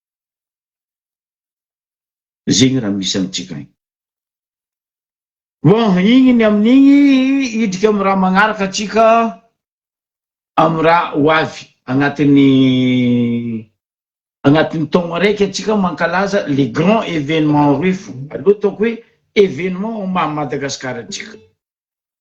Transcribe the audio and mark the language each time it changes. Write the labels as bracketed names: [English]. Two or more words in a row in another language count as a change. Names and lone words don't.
[Malagasy] Zegny raha misy amitsika igny. Bon, igny ny amin'igny idrika amy raha magnaraka atsika amy raha hoavy agnatin'ny taogno araiky atsika mankalaza [French] les grands événements [Malagasy] refo. Aloha ataoko hoe événement ma Madagasikara atsika.